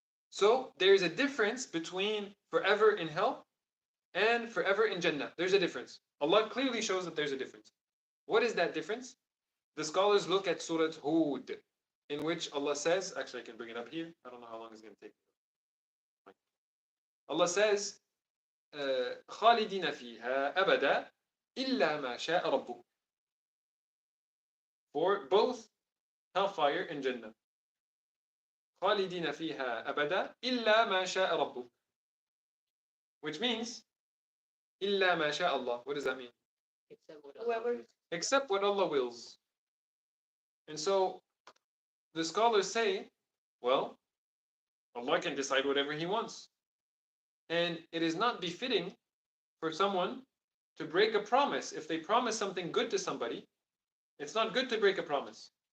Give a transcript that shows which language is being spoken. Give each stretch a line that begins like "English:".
English: So there's a difference between forever in hell and forever in Jannah. There's a difference. Allah clearly shows that there's a difference. What is that difference? The scholars look at Surah Hud, in which Allah says, actually I can bring it up here. I don't know how long it's going to take. Allah says,
Arabic: خالدين فيها أبدا إلا ما شاء ربك.
English: For both hellfire and Jannah.
Arabic: خالدين فيها أبدا إلا ما شاء ربك.
English: Which means
Arabic: إلا ما شاء الله.
English: What does that mean? Except what Whoever Except what Allah wills. And so the scholars say, well, Allah can decide whatever He wants. And it is not befitting for someone to break a promise. If they promise something good to somebody, it's not good to break a promise.